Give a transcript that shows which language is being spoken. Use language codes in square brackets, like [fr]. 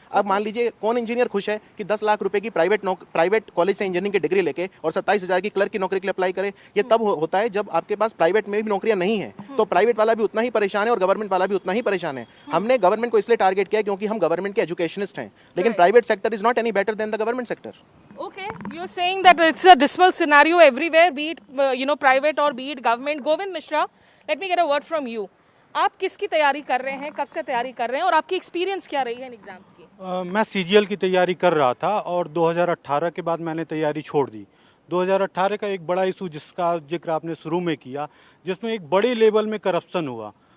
[hi] अब मान लीजिए कौन इंजीनियर खुश है कि 10 लाख रुपए की प्राइवेट कॉलेज से इंजीनियरिंग की डिग्री लेके और 27,000 की क्लर्क की नौकरी के लिए अप्लाई करे? ये तब होता है जब आपके पास प्राइवेट में भी नौकरियां नहीं है, तो प्राइवेट वाला भी उतना ही परेशान है और गवर्नमेंट वाला भी उतना ही परेशान है। हमने गवर्नमेंट को इसलिए टारगेट किया क्योंकि हम गवर्नमेंट के एजुकेशनिस्ट हैं, लेकिन [en] Private sector is not any better than the government sector. Okay, you're saying that it's a dismal scenario everywhere, be it private or be it government. Govind Mishra, let me get a word from you. [hi] आप किसकी तैयारी कर रहे हैं, कब से तैयारी कर रहे हैं और आपकी एक्सपीरियंस क्या रही है इन एग्जाम्स की? मैं CGL की तैयारी कर रहा था और 2018 के बाद मैंने तैयारी छोड़ दी। 2018 का एक बड़ा इशू जिसका जिक्र आपने शुरू में किया, जिसमें एक बड़े लेवल में करप्शन हुआ।